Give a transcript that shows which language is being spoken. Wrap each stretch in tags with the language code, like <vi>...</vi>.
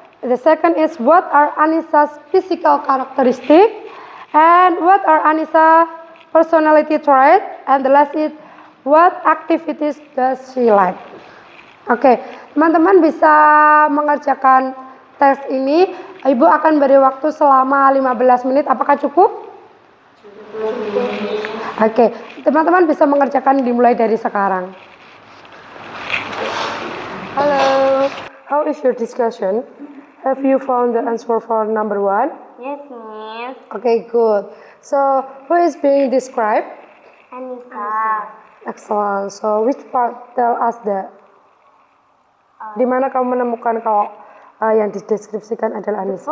<en>The second is what are Anissa's physical characteristics and what are Anissa's personality traits, and the last is what activities does she like.</en> <id>Oke, teman-teman bisa mengerjakan tes ini. Ibu akan beri waktu selama 15 menit. Apakah cukup? Oke, teman-teman bisa mengerjakan dimulai dari sekarang.</id> <en>Hello, how is your discussion? Have you found the answer for number 1? Yes, Miss. Okay, good. So, who is being described? Anissa. Excellent. So, which part tell us that?</en> <id>Di mana kamu menemukan kalau yang dideskripsikan adalah Anissa?</id>